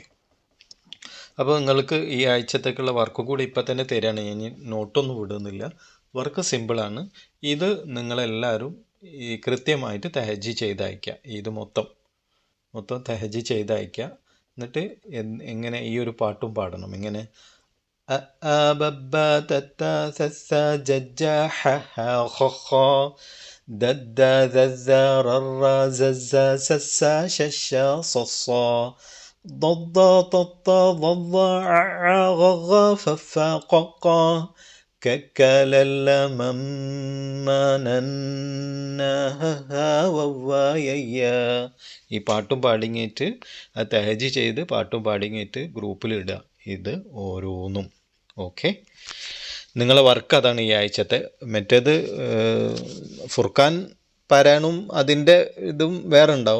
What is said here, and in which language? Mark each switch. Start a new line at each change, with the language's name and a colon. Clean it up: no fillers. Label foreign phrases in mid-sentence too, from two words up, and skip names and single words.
Malayalam: അപ്പോൾ നിങ്ങൾക്ക് ഈ ആഴ്ചത്തേക്കുള്ള വർക്ക് കൂടി ഇപ്പം തന്നെ തരാണ്. ഞാൻ നോട്ടൊന്നും വിടുന്നില്ല. വർക്ക് സിമ്പിളാണ്. ഇത് നിങ്ങളെല്ലാവരും ഈ കൃത്യമായിട്ട് തഹജ്ജി ചെയ്ത് അയക്കുക. ഇത് മൊത്തം തഹജ്ജി ചെയ്ത് അയക്കുക. എന്നിട്ട് എങ്ങനെ ഈ ഒരു പാട്ടും പാടണം.
Arabic: എങ്ങനെ ضد طط ضض غغ فف قق ككلل مم نن وو يي.
Malayalam: ഈ പാട്ടും പാടിങ്ങിയിട്ട് തഹജ്ജി ചെയ്ത് പാട്ടും പാടിങ്ങിയിട്ട് ഗ്രൂപ്പിലിടുക. ഇത് ഓരോന്നും. ഓക്കെ, നിങ്ങളെ വർക്ക് അതാണ് ഈ ആഴ്ചത്തെ. മറ്റേത് ഫുർഖാൻ പാരായണും അതിൻ്റെ ഇതും വേറെ ഉണ്ടാവും.